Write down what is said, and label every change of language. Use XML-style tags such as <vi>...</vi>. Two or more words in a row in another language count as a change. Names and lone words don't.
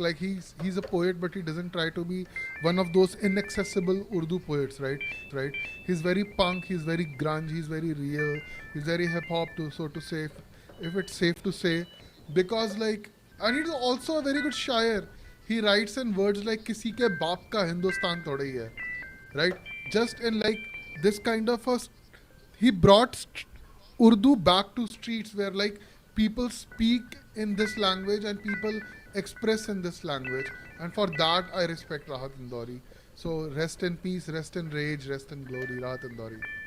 <en>Like he's a poet, but he doesn't try to be one of those inaccessible Urdu poets, right? He's very punk, he's very grunge, he's very real, he's very hip hop too, so to say, if it's safe to say, because like, and he's also a very good shair. He writes in words like</en> <ur>"کسی کے باپ کا ہندوستان تھوڑا ہی ہے,"</ur> <en>right? Just in like this kind of he brought Urdu back to streets where like people speak in this language and people express in this language, and for that I respect Rahat Indori. So rest in peace, rest in rage, rest in glory, Rahat Indori.</en>